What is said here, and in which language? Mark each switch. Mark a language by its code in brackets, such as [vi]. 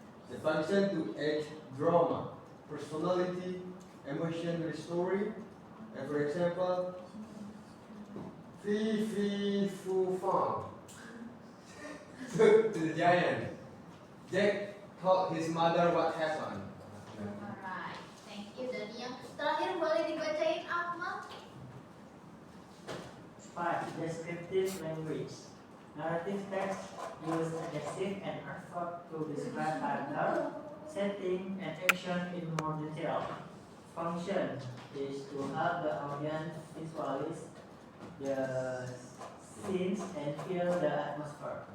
[en] The function to add drama, personality, emotion to the story. And for example, Fee Fee Foo Fang to the giant. Jack told his mother what happened. Alright, thank you. [id] Dan yang terakhir boleh dibacain Akmal? [en] 5. Descriptive language. Narrative text use adjective and adverb to describe character, setting, and action in more detail. Function is to help the audience visualize the scenes and feel the atmosphere.